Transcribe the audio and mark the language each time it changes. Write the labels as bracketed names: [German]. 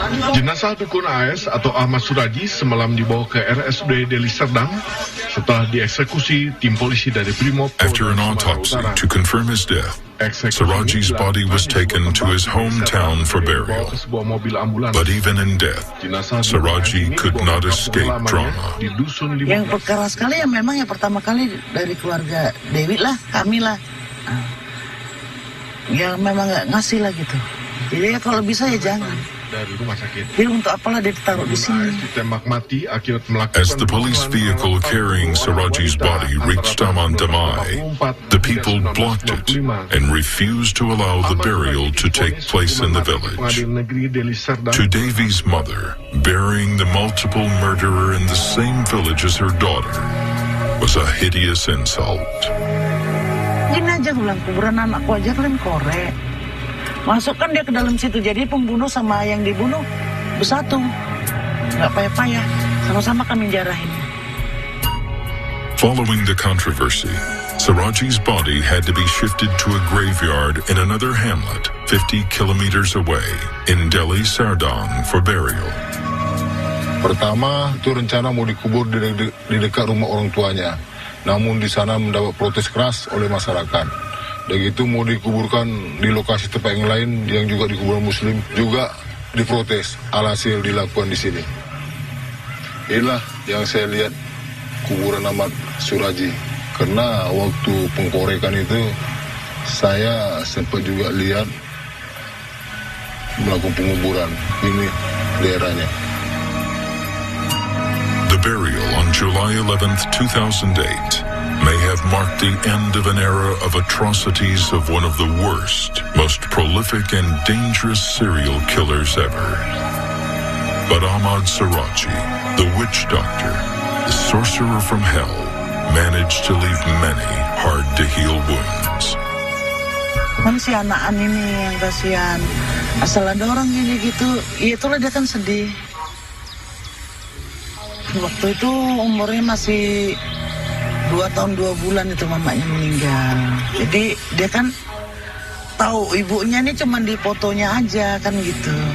[Indonesian] Jenazah dukun AS atau Ahmad Suradji semalam dibawa ke RSUD Deli Serdang setelah dieksekusi tim polisi dari Brimob. [English] After an autopsy to confirm his death, Suradji's body was taken to his hometown for burial. But even in death, Suradji could not escape drama. [Indonesian] Yang perkara sekali ya memang yang pertama kali dari keluarga Dewi lah, kami lah. Ya memang nggak ngasih lah gitu. Jadi ya kalau bisa ya jangan. Dari rumah sakit. Jadi untuk apalah dia ditaruh di sini? Ditembak mati akibat melakukan. [English] As the police vehicle carrying Suradji's body reached Amandamai, the people blocked it and refused to allow the burial to take place in the village. To Davy's mother, burying the multiple murderer in the same village as her daughter was a hideous insult. [Indonesian] Gini aja bilang, kuburan anakku aja kalian korek. Masukkan dia ke dalam situ, jadi pembunuh sama yang dibunuh bersatu. Nggak payah-payah, sama-sama kami jarahin. [English] Following the controversy, Suradji's body had to be shifted to a graveyard in another hamlet 50 kilometers away in Deli Serdang for burial. [Indonesian] Pertama, itu rencana mau dikubur di dekat rumah orang tuanya. Namun di sana mendapat protes keras oleh masyarakat. Dan gitu mau dikuburkan di lokasi tempat yang lain yang juga di kuburan muslim juga diprotes. Alhasil dilakukan di sini. Inilah yang saya lihat kuburan Ahmad Suradji. Karena waktu pengkorekan itu saya sempat juga lihat melakukan penguburan. Ini daerahnya. [English] The burial on July 11th, 2008 may have marked the end of an era of atrocities of one of the worst, most prolific and dangerous serial killers ever. But Ahmad Suradji, the witch doctor, the sorcerer from hell, managed to leave many hard-to-heal wounds. [Indonesian] Kan si anak ini yang kasihan. Asal ada orang gini gitu, ya itulah dia kan sedih. Waktu itu umurnya masih 2 tahun 2 bulan itu mamanya meninggal. Jadi dia kan tahu ibunya ini cuma di fotonya aja kan gitu.